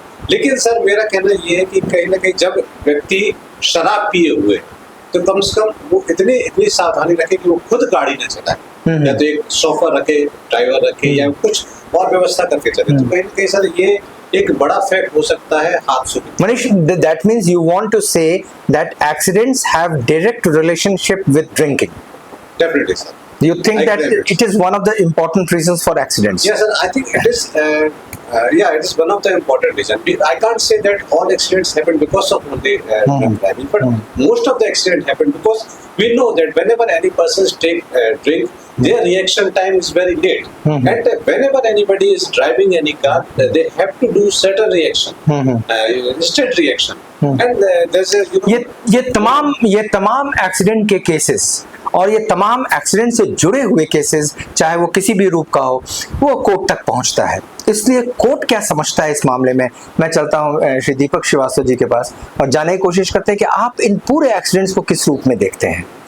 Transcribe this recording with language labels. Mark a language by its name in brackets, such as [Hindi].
[Hindi] लेकिन सर मेरा कहना ये है कि कहीं ना कहीं जब व्यक्ति शराब पिए हुए तो कम से कम वो इतनी सावधानी रखे कि वो खुद गाड़ी न चलाए, या तो एक शोफर रखे, ड्राइवर रखे, या कुछ और व्यवस्था करके चले। तो कहीं ना कहीं सर ये एक बड़ा फैक्ट हो सकता है हादसों में। [English] Manish, that means you want to say that accidents have direct relationship with drinking? Definitely, sir. You think that it is one of the important reasons for accidents? Yes, sir. I think it is. It is one of the important reasons. I can't say that all accidents happen because of only drunk driving, but most of the accidents happen because we know that whenever any person take drink, their reaction time is very late, and whenever anybody is driving any car, they have to do certain reaction, instant reaction, and there's a [Hindi] ये तमाम accident के cases और ये तमाम accident से जुड़े हुए cases, चाहे वो किसी भी रूप का हो, वो कोर्ट तक पहुंचता है। इसलिए कोर्ट क्या समझता है इस मामले में? मैं चलता हूं श्री दीपक श्रीवास्तव जी के पास और जानने की कोशिश करते हैं कि आप इन पूरे एक्सीडेंट्स को किस रूप में देखते हैं।